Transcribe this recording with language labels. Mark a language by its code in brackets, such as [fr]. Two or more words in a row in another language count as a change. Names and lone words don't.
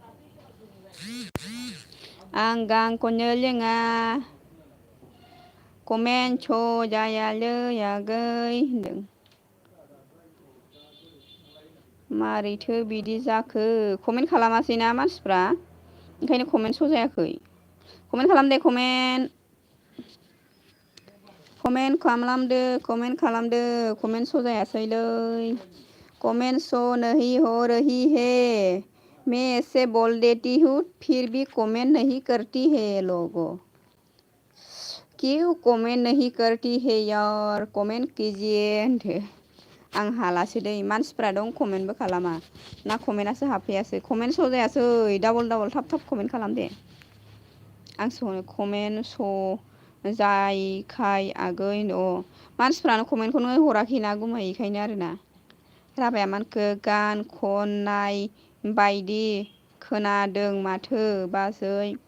[brx] आं गान खननो रोङा कमेन्ट स' जायालै आगै होनदों मारैथो बिदि जाखो कमेन्ट खालामासैना मानसिफ्रा ओंखायनो कमेन्ट स' जायाखै कमेन्ट खालाम दे कमेन्ट खालामदो कमेन्ट स' जायासैलै कमेन्ट स' [hi] नहीं हो रही है मैं ऐसे बोल देती हूँ फिर भी कमेंट नहीं करती है लोगों क्यों कमेंट नहीं करती है यार कमेंट [brx] कीजिए होनदो आं हालासो दै मानसिफ्रा दं कमेन्टबो खालामा ना कमेन्टआसो हाबफैयासै कमेन्ट स' जायासै डाबल थाब कमेन्ट खालाम दे आं कमेन्ट स' जायैखाय आगै मानसिफ्रानो कमेन्टखौनो हराखैना गुमै बेखायनो आरोना राभाया मानखो गान खननाय बायदि खोनादों माथो बाजै